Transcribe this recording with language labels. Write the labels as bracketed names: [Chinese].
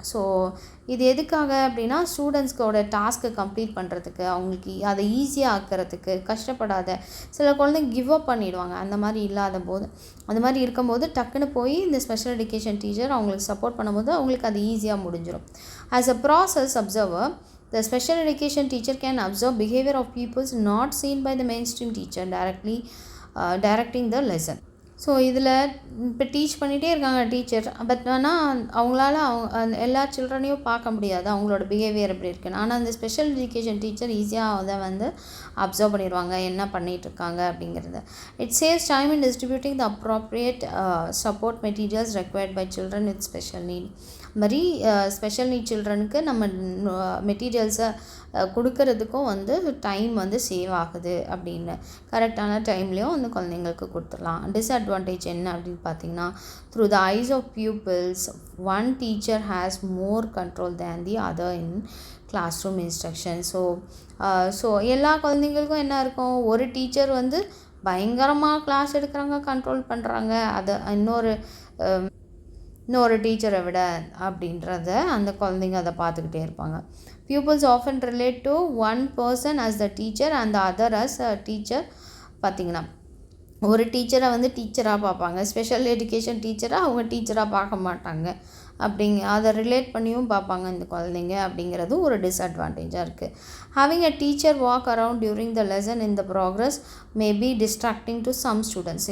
[Tamil] So இது எதுக்காக அப்படின்னா ஸ்டூடெண்ட்ஸ்க்கோட டாஸ்க்கை கம்ப்ளீட் பண்ணுறதுக்கு, அவங்களுக்கு அதை ஈஸியாக ஆக்கிறதுக்கு, கஷ்டப்படாத சில குழந்தைங்க கிவ் அப் பண்ணிவிடுவாங்க. அந்த மாதிரி இல்லாத போது, அந்த மாதிரி இருக்கும்போது டக்குன்னு போய் இந்த ஸ்பெஷல் எஜுகேஷன் டீச்சர் அவங்களுக்கு சப்போர்ட் பண்ணும்போது அவங்களுக்கு அது ஈஸியாக முடிஞ்சிடும். [English] As a process observer, the special education teacher can observe behavior of pupils not seen by the mainstream teacher directing the lesson. [Tamil] So இதில் இப்போ டீச் பண்ணிகிட்டே இருக்காங்க டீச்சர், பட் ஆனால் அவங்களால எல்லா சில்ட்ரனையும் பார்க்க முடியாது அவங்களோட பிஹேவியர் எப்படி இருக்குன்னு. ஆனால் அந்த ஸ்பெஷல் எஜுகேஷன் டீச்சர் ஈஸியாக அதை வந்து அப்சர்வ் பண்ணிடுவாங்க என்ன பண்ணிகிட்ருக்காங்க அப்படிங்கிறத. [English] It saves time in distributing the appropriate support materials required by children with special need. [Tamil] மாதிரி ஸ்பெஷல் நீட் சில்ட்ரனுக்கு நம்ம மெட்டீரியல்ஸை கொடுக்கறதுக்கும் வந்து டைம் வந்து சேவ் ஆகுது அப்படின்னு கரெக்டான டைம்லேயும் அந்த குழந்தைங்களுக்கு கொடுத்துடலாம். டிஸ்அட்வான்டேஜ் என்ன அப்படின்னு பார்த்தீங்கன்னா, [English] Through the eyes of pupils one teacher has more control than the other in classroom instruction. [Tamil] So எல்லா குழந்தைங்களுக்கும் என்ன இருக்கும், ஒரு டீச்சர் வந்து பயங்கரமாக கிளாஸ் எடுக்கிறாங்க, கண்ட்ரோல் பண்ணுறாங்க, அதை இன்னொரு டீச்சரை விட அப்படின்றத அந்த குழந்தைங்க அதை பார்த்துக்கிட்டே இருப்பாங்க. [English] pupils often relate to one person as the teacher and the other as a teacher. [Tamil] பார்த்திங்கன்னா ஒரு டீச்சரை வந்து டீச்சராக பார்ப்பாங்க, ஸ்பெஷல் எஜுகேஷன் டீச்சரை அவங்க டீச்சராக பார்க்க மாட்டாங்க. அதை ரிலேட் பண்ணியும் பார்ப்பாங்க இந்த குழந்தைங்க அப்படிங்கிறது ஒரு டிஸ்அட்வான்டேஜாக இருக்குது. [English] Having a teacher walk around during the lesson in the progress may be distracting to some students.